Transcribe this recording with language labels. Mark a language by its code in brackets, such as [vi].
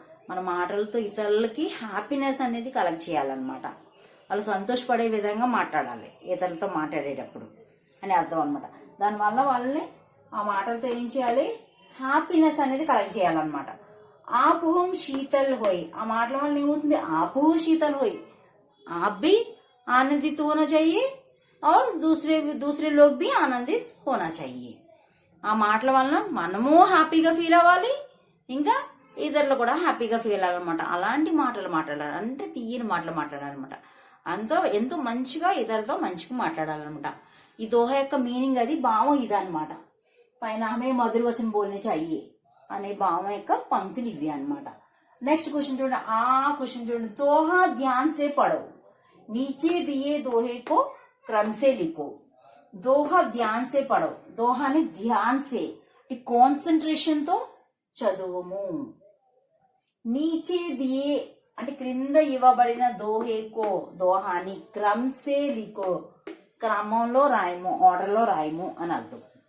[te] మన మాటలతో ఇతరులకి హ్యాపీనెస్ అనేది కలెక్ట్ చేయాలన్నమాట. వాళ్ళు సంతోషపడే విధంగా మాట్లాడాలి ఇతరులతో మాట్లాడేటప్పుడు అని అర్థం అనమాట. దానివల్ల వాళ్ళని ఆ మాటలతో ఏం చేయాలి? హ్యాపీనెస్ అనేది కలెక్ట్ చేయాలన్నమాట. [hi] ఆపు హోం శీతల్ హోయ్, [te] ఆ మాటల వల్ల ఏమవుతుంది? [hi] ఆపు శీతల్ హోయ్, आप भी आनंदित होना चाहिए और दूसरे लोग भी आनंदित होना चाहिए. [te] ఆ మాటల వలన మనము హ్యాపీగా ఫీల్ అవ్వాలి, ఇంకా ఇతరులు కూడా హ్యాపీగా ఫీల్ అవ్వాలన్నమాట. అలాంటి మాటలు మాట్లాడాలి అంటే తీయని మాటలు మాట్లాడాలన్నమాట. ఎంతో మంచిగా ఇతరులతో మంచిగా మాట్లాడాలన్నమాట. ఈ దోహ యొక్క మీనింగ్ అది, భావం ఇదన్నమాట. పైన [hi] హమే మధుర్ వచన్ బోల్నే చాహియే [te] అనే భావం యొక్క పంక్తులు ఇవి అన్నమాట. నెక్స్ట్ క్వశ్చన్ చూడండి. ఆ క్వశ్చన్ చూడండి. [hi] దోహా ధ్యాన్ సే పడో, नीचे दिए दोहे को क्रम से लिखो. दोहा ध्यान से पढ़ो. [te] दोहाని [hi] ధ్యాన్ సే [te] కాన్సన్ట్రేషన్ తో చదువుము. [hi] నీచే దియే [te] అంటే క్రింద ఇవ్వబడిన దోహేకో, దోహాని [hi] క్రమ్ సే లిఖో, [te] క్రమంలో రాయము, ఆర్డర్ లో రాయము అని అర్థం.